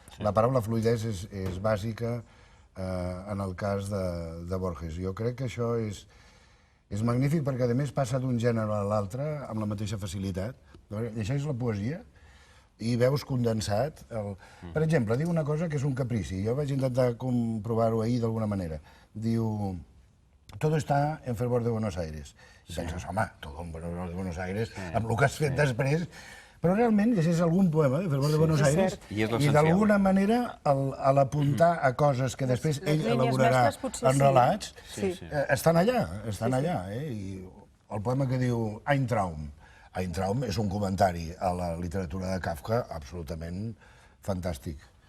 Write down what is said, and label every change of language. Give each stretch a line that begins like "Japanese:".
Catalan: La paraula fluïdesa és bàsica en el cas de Borges. Jo crec que això és magnífic perquè, a més, passa d'un gènere a l'altre amb la mateixa facilitat. Llegeix la poesia i veus condensat. Per exemple, diu una cosa que és un caprici. Jo vaig intentar comprovar-ho ahir d'alguna manera. Diu,
Spanish: todo está en fervor de Buenos Aires.
Catalan: I penses, home,
Spanish: todo en fervor de Buenos Aires,
Catalan: amb el que has fet després... Però realment llegeix algun poema de Fervor de Buenos Aires i d'alguna manera a l'apuntar a coses que després ell elaborarà en relats, estan allà. I el poema que diu Ein Traum. Ein Traum és un comentari a la literatura de Kafka absolutament fantàstic.